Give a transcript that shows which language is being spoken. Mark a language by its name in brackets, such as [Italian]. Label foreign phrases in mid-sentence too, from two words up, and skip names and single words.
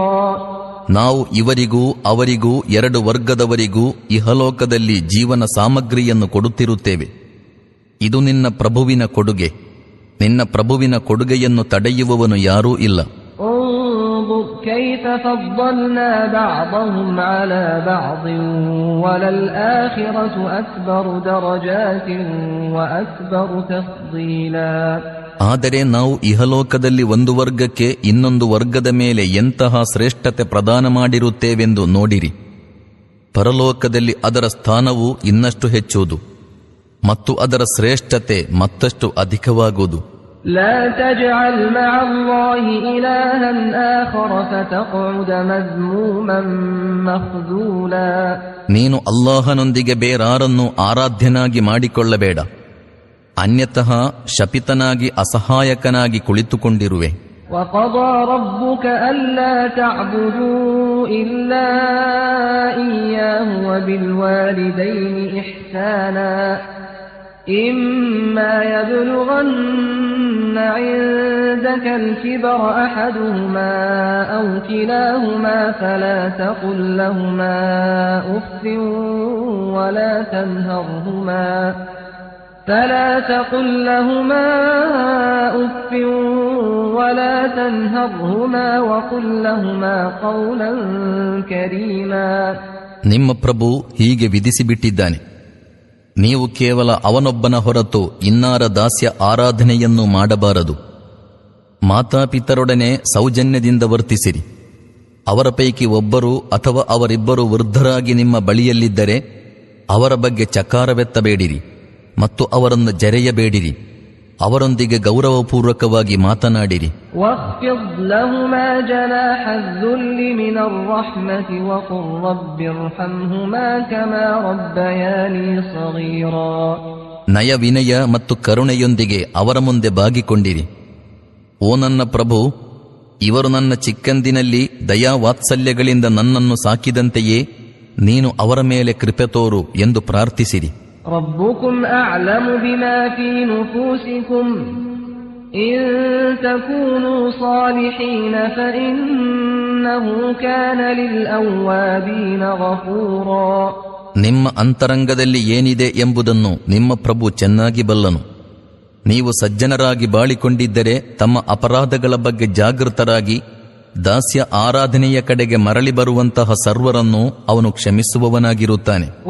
[Kannada] ನಾವು ಇವರಿಗೂ ಅವರಿಗೂ 2 ವರ್ಗದವರಿಗೂ ಇಹಲೋಕದಲ್ಲಿ ಜೀವನ ಸಾಮಗ್ರಿಯನ್ನು ಕೊಡುತ್ತಿರುತ್ತೇವೆ. ಇದು ನಿನ್ನ ಪ್ರಭುವಿನ ಕೊಡುಗೆ. ನಿನ್ನ ಪ್ರಭುವಿನ ಕೊಡುಗೆಯನ್ನು ತಡೆಯುವವನು ಯಾರೂ ಇಲ್ಲ. [Arabic] انظر كيف فضلنا بعضهم على بعض وللآخرة أكبر درجات وأكبر تفضيلا. [Kannada] ಆದರೆ ನಾವು ಇಹಲೋಕದಲ್ಲಿ ಒಂದು ವರ್ಗಕ್ಕೆ ಇನ್ನೊಂದು ವರ್ಗದ ಮೇಲೆ ಎಂತಹ ಶ್ರೇಷ್ಠತೆ ಪ್ರದಾನ ಮಾಡಿರುತ್ತೇವೆಂದು ನೋಡಿರಿ. ಪರಲೋಕದಲ್ಲಿ ಅದರ ಸ್ಥಾನವು ಇನ್ನಷ್ಟು ಹೆಚ್ಚುವುದು ಮತ್ತು ಅದರ ಶ್ರೇಷ್ಠತೆ ಮತ್ತಷ್ಟು ಅಧಿಕವಾಗುವುದು. [Arabic] لا تجعل مع الله إلها آخر فتقعد مذموما مخذولا. [Kannada] ನೀನು ಅಲ್ಲಾಹನೊಂದಿಗೆ ಬೇರಾರನ್ನು ಆರಾಧ್ಯನಾಗಿ ಮಾಡಿಕೊಳ್ಳಬೇಡ, ಅನ್ಯತಃ ಶಪಿತನಾಗಿ ಅಸಹಾಯಕನಾಗಿ ಕುಳಿತುಕೊಂಡಿರುವೆ. [Arabic] وقضى ربك ألا تعبدوا إلا إياه وبالوالدين إحسانا إما يبلغن عندك الكبر أحدهما أو كلاهما فلا تقل لهما أف ولا تنهرهما وقل لهما قولا كريما. [Kannada] ನಿಮ್ಮ ಪ್ರಭು ಹೀಗೆ ವಿಧಿಸಿಬಿಟ್ಟಿದ್ದಾನೆ, ನೀವು ಕೇವಲ ಅವನೊಬ್ಬನ ಹೊರತು ಇನ್ನಾರ ದಾಸ್ಯ ಆರಾಧನೆಯನ್ನು ಮಾಡಬಾರದು. ಮಾತಾಪಿತರೊಡನೆ ಸೌಜನ್ಯದಿಂದ ವರ್ತಿಸಿರಿ. ಅವರ ಪೈಕಿ ಒಬ್ಬರು ಅಥವಾ ಅವರಿಬ್ಬರು ವೃದ್ಧರಾಗಿ ನಿಮ್ಮ ಬಳಿಯಲ್ಲಿದ್ದರೆ ಅವರ ಬಗ್ಗೆ ಚಕಾರವೆತ್ತಬೇಡಿರಿ ಮತ್ತು ಅವರನ್ನು ಜರೆಯಬೇಡಿರಿ. ಅವರೊಂದಿಗೆ ಗೌರವಪೂರ್ವಕವಾಗಿ ಮಾತನಾಡಿರಿ. [Arabic] واخفض لهما جناح الذل من الرحمة وقل رب ارحمهما كما ربياني صغيرا. [Kannada] ನಯ ವಿನಯ ಮತ್ತು ಕರುಣೆಯೊಂದಿಗೆ ಅವರ ಮುಂದೆ ಬಾಗಿಕೊಂಡಿರಿ. ಓ ನನ್ನ ಪ್ರಭು, ಇವರು ನನ್ನ ಚಿಕ್ಕಂದಿನಲ್ಲಿ ದಯಾ ವಾತ್ಸಲ್ಯಗಳಿಂದ ನನ್ನನ್ನು ಸಾಕಿದಂತೆಯೇ ನೀನು ಅವರ ಮೇಲೆ ಕೃಪೆ ತೋರು ಎಂದು ಪ್ರಾರ್ಥಿಸಿರಿ. [Arabic] ربكم أعلم بما في نفوسكم إن تكونوا صالحين فإنه كان للأوابين غفورا. [Kannada] ನಿಮ್ಮ ಅಂತರಂಗದಲ್ಲಿ ಏನಿದೆ ಎಂಬುದನ್ನು ನಿಮ್ಮ ಪ್ರಭು ಚೆನ್ನಾಗಿ ಬಲ್ಲನು. ನೀವು ಸಜ್ಜನರಾಗಿ ಬಾಳಿಕೊಂಡಿದ್ದರೆ ತಮ್ಮ ಅಪರಾಧಗಳ ಬಗ್ಗೆ ಜಾಗೃತರಾಗಿ ದಾಸ್ಯ ಆರಾಧನೆಯ ಕಡೆಗೆ ಮರಳಿ ಬರುವಂತಹ ಸರ್ವರನ್ನು ಅವನು ಕ್ಷಮಿಸುವವನಾಗಿರುತ್ತಾನೆ.